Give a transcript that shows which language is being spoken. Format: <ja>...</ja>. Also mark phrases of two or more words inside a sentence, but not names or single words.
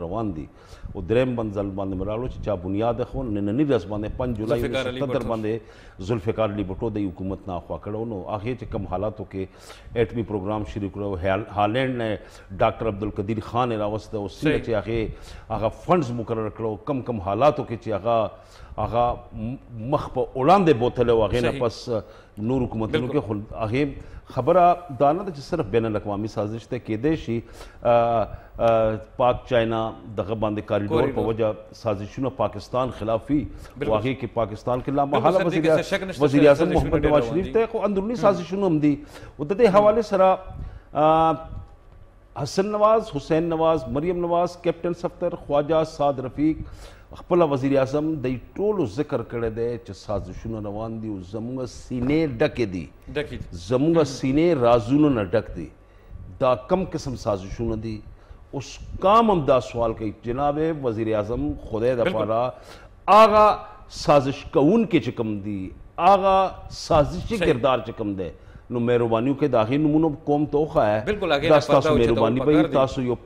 <ps>روان دي او دریم ځل باندې مې راړو چې چا بنیاد خو ننني ورځ باندې 5 جولای 1970 باندې ذوالفقار علي بټو د حکومت نه خوا کړو نو هغې چې کم حالاتو کې ایټمي پروګرام شروع کړو هالینډ نه ډاکټر عبدالقدیر خان راوسته او څنګه چې هغه فنډز مقرر کړو کم کم حالاتو کې چې هغه مخ په وړاندې بوتلی او هغې نه پس نور حکومتونو کې خو هغې خبره دا نه ده چې صرف بین الاقوامي سازش ته کېدی شي پاک چاینا دغه باندې کاریډور په وجه سازشونه پاکستان خلافي او هغې کې پاکستان کې لامحاله وزیر اعظم محمد نواز شریف ته خو اندروني سازشونه هم دي او د دې حوالې سره حسن نواز حسین نواز مریم نواز کیپٹن صفتر خواجہ سعد رفیق خپل وزیر اعظم د ټولو ذکر کړی دی چې سازشونه روان دي او زموږ سینې ډکې دي زموږ سینې رازونو نه ډک دي دا کم قسم سازشونه دي اوس کام هم دا سوال کوي جناب وزیر اعظم خدای دپاره هغه سازش کوونکي چې کوم دي هغه سازشي کردار چې کوم دی نو مهرباني وکړئ د هغې نومونه قوم ته وښایه دا ستاسو مهرباني به وي تاسو یو</ps>